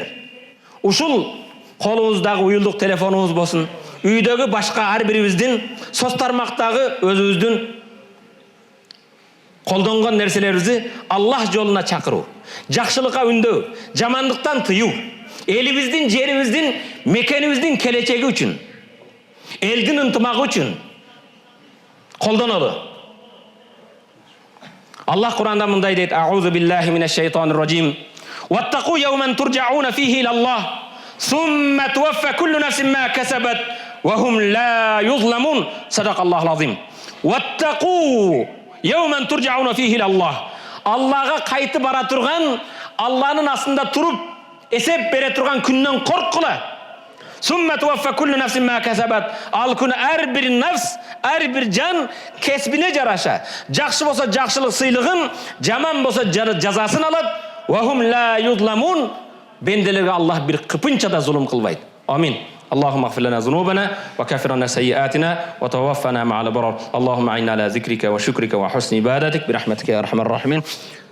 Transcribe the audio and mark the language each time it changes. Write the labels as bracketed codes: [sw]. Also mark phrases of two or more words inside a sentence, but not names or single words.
[ky] Ушул колубуздагы уюлдук телефонубуз болсун, үйдөгү башка ар бирибиздин, соц тармактагы өзүбүздүн колдонгон нерселерибизди Аллах жолуна чакыруу, жакшылыкка үндөүү, жамандыктан тыюу, элибиздин, жерибиздин, мекенибиздин келечеги үчүн, элдин ынтымагы үчүн колдонолу. Аллах Кур'анда мындай дейт: [ar] "أعوذ بالله من الشيطان الرجيم. واتقوا يوما ترجعون فيه إلى الله ثم توفى كل نفس ما كسبت وهم لا يظلمون." صدق الله العظيم واتقوا يوما ترجعون فيه إلى الله. [ky] Аллага кайтып бара турган, Алланын астында туруп эсеп бере турган күндөн корккула. [ar] ثم توفى كل نفس ما كسبت. [ky] Ал күнү ар бир нафс, ар бир жан кесбине жараша, жакшы болсо жакшылык сыйлыгын, жаман болсо жазасын алат. [ar] وهم لا يظلمون. [ky] Бенделерге Аллах бир кыпынча да зулум кылбайт. Амин. [ar] اللهم اغفر لنا ذنوبنا وكفر عنا سيئاتنا وتوفنا مع الأبرار. اللهم أعنا على ذكرك وشكرك وحسن عبادتك برحمتك يا أرحم الراحمين.